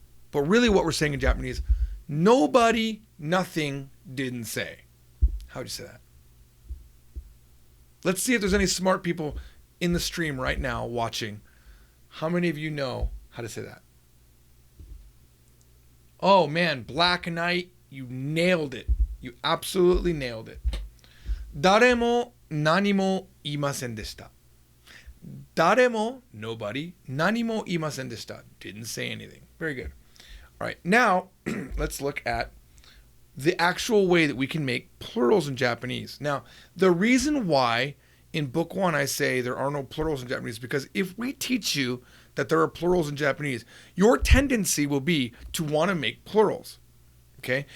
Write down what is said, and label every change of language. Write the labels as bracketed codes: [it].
[en] But really what we're saying in Japanese, nobody, nothing didn't say. How would you say that? Let's see if there's any smart people in the stream right now watching. How many of you know how to say that? Oh man, Black Knight, you nailed it. You absolutely nailed it. [ja] 誰も何も言いませんでした。誰も, [en] nobody, [ja] 何も言いませんでした [en] didn't say anything. Very good. All right, now let's look at the actual way that we can make plurals in Japanese. Now, the reason why in book 1 I say there are no plurals in Japanese is because if we teach you that there are plurals in Japanese, your tendency will be to want to make plurals. Okay?